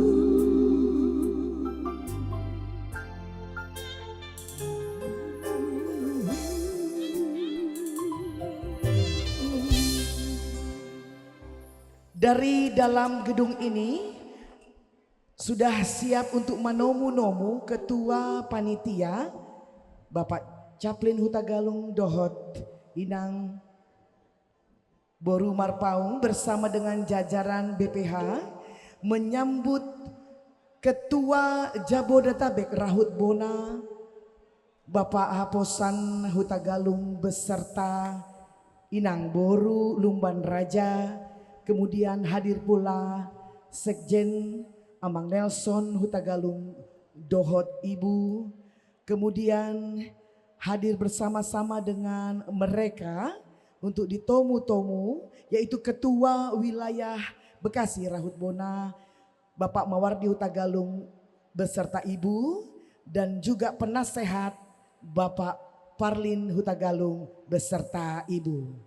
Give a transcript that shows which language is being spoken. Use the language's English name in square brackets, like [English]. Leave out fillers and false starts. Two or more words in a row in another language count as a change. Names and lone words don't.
[Indonesian] Dari dalam gedung ini sudah siap untuk menomu-nomu Ketua Panitia Bapak Caplin Hutagalung [Batak Toba] Dohot Inang Boru [Indonesian] Marpaung bersama dengan jajaran BPH menyambut Ketua Jabodetabek Rahut Bona Bapak Haposan Hutagalung beserta Inang Boru Lumban Raja. Kemudian hadir pula Sekjen Amang Nelson Hutagalung Dohot Ibu. Kemudian hadir bersama-sama dengan mereka untuk ditomu-tomu yaitu Ketua Wilayah Bekasi Rahut Bona Bapak Mawardi Hutagalung beserta Ibu dan juga penasehat Bapak Parlin Hutagalung beserta Ibu.